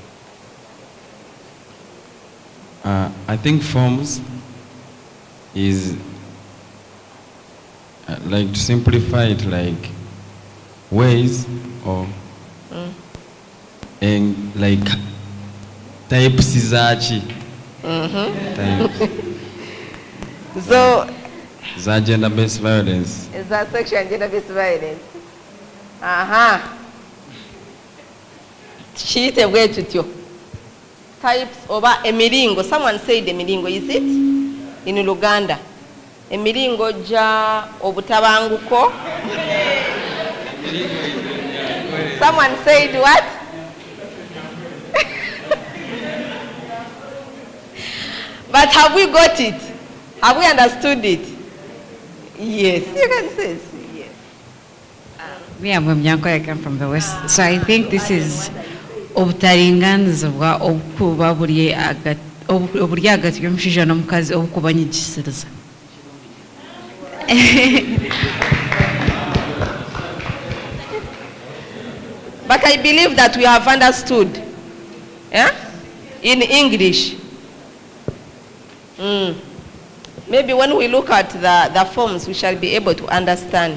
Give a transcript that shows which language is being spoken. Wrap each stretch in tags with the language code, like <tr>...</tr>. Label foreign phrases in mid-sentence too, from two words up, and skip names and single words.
<en>I think forms is, like to simplify it, like ways or and like types izachi. So is that gender-based violence? Is that sexual and gender-based violence?</en> <lg>Chiyite bwe tutyo. Types oba emiringo.</lg> <en>Someone said emiringo. Is it? In Uganda.</en> <lg>Emiringo ja obutabanguko.</lg> <en>Someone said what? But have we got it? Have we understood it? Yes. You can say yes. Me, I'm Mnyanko, I come from the West. So I think this is</en> <nyn>obutaringanizibwa obukuba buri hagati y'omushaija n'omukazi obukubanyigishiriza.</nyn> <en>But I believe that we have understood. Yeah? In English. Maybe when we look at the forms, we shall be able to understand.</en>